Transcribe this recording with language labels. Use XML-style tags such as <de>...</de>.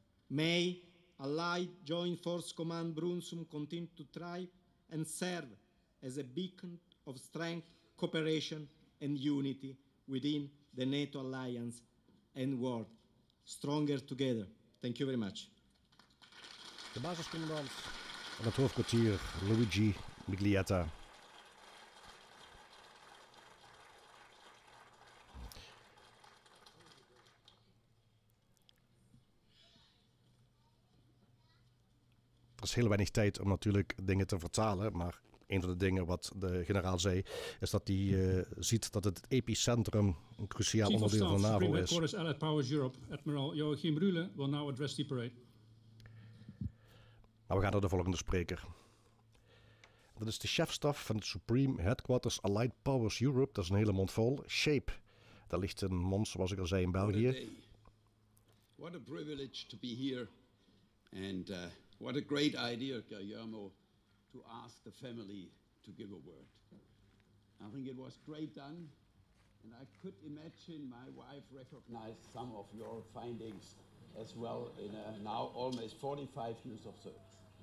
<en>May Allied Joint Force Command Brunsum continue to thrive and serve as a beacon of strength, cooperation, and unity within the NATO alliance and world. Stronger together. Thank you very much.</en> <nl>De basiscommandant van het hoofdkwartier, Luigi Miglietta. Er is heel weinig tijd om natuurlijk dingen te vertalen, maar een van de dingen wat de generaal zei, is dat hij ziet dat het epicentrum een cruciaal onderdeel van NAVO is.</nl> <en>Chief of Staff, Allied Powers Europe, Admiral Joachim Rühle, will now address the parade.</en> <nl>Maar we gaan naar de volgende spreker. Dat is de chefstaf van het Supreme Headquarters Allied Powers Europe. Dat is een hele mond vol. Shape. Daar ligt een mond, zoals ik al zei, in België.</nl> <en>What a privilege to be here. And what a great idea, Guillermo, to ask the family to give a word. I think it was great done. And I could imagine my wife recognized some of your findings as well in now almost 45 years of service.</en>